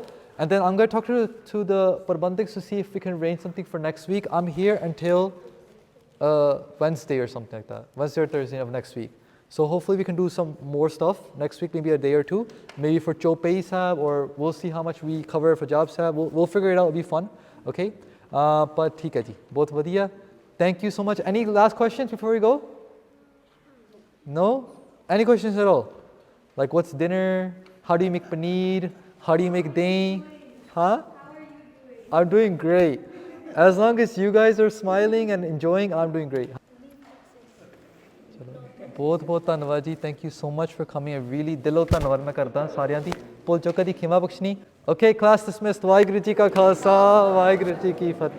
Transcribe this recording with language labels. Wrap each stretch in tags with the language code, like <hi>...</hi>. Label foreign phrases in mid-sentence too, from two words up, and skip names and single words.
<en>And then I'm going to talk to the Prabandhiks to see if we can arrange something for next week. I'm here until Wednesday or something like that. Wednesday or Thursday of next week. So hopefully we can do some more stuff next week, maybe a day or two. Maybe for Chopei Sahib, or we'll see how much we cover for Jaap Sahib. We'll figure it out. It'll be fun. Okay? But</en> <hi>ठीक है जी.</hi> <pa>ਬਹੁਤ ਵਧੀਆ.</pa> <en>Thank you so much. Any last questions before we go? No? Any questions at all? Like what's dinner? How do you make paneer? How do you make dahi? Huh? I'm doing great. As long as you guys are smiling and enjoying, I'm doing great.</en> <hi>बहुत बहुत धन्यवाद जी.</hi> <en>Thank you so much for coming. I really</en> <pa>ਦਿਲੋਂ ਧੰਨਵਾਦ ਮੈਂ ਕਰਦਾ सारिਆਂ ਦੀ. ਭੁੱਲ ਚੁੱਕਾ ਦੀ ਖਿਮਾ ਬਖਸ਼ਣੀ.</pa> <en>Okay, class dismissed.</en> <pa>ਵਾਹਿਗੁਰੂ ਜੀ ਕਾ ਖਾਲਸਾ, ਵਾਹਿਗੁਰੂ ਜੀ ਕੀ ਫਤਿਹ.</pa>